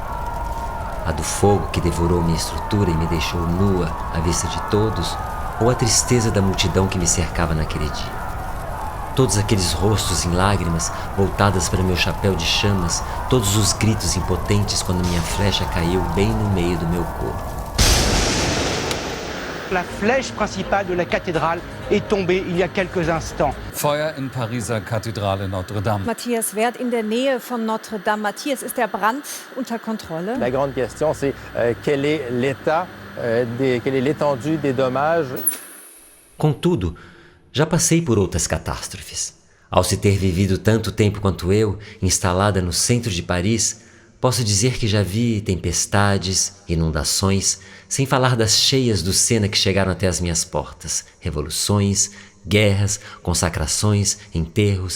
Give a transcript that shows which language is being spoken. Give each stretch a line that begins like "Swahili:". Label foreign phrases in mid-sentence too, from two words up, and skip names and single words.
Portuguese: A do fogo que devorou minha estrutura e me deixou nua à vista de todos, ou a tristeza da multidão que me cercava naquele dia. Todos aqueles rostos em lágrimas voltadas para meu chapéu de chamas, todos os gritos impotentes quando minha flecha caiu bem no meio do meu corpo.
French: La flèche principale de la cathédrale est tombée il y a quelques instants.
German: Feuer in Pariser Kathedrale Notre-Dame. Matthias Wert in der Nähe von Notre-Dame. Matthias, ist der Brand unter Kontrolle?
French: La grande question, c'est quel est l'état, quelle est l'étendue des dommages.
Portuguese: Contudo, já passei por outras catástrofes. Ao se ter vivido tanto tempo quanto eu, instalada no centro de Paris, posso dizer que já vi tempestades, inundações, sem falar das cheias do Sena que chegaram até as minhas portas, revoluções, guerras, consacrações, enterros.